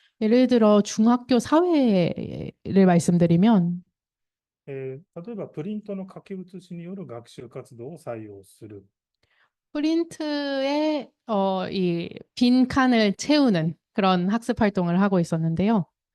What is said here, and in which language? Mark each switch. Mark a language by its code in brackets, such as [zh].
[ko] 예를 들어 중학교 사회를 말씀드리면 [ja] 例えばプリントの書き写しによる学習活動を採用する。 [ko] 프린트에 이 빈 칸을 채우는 그런 학습 활동을 하고 있었는데요.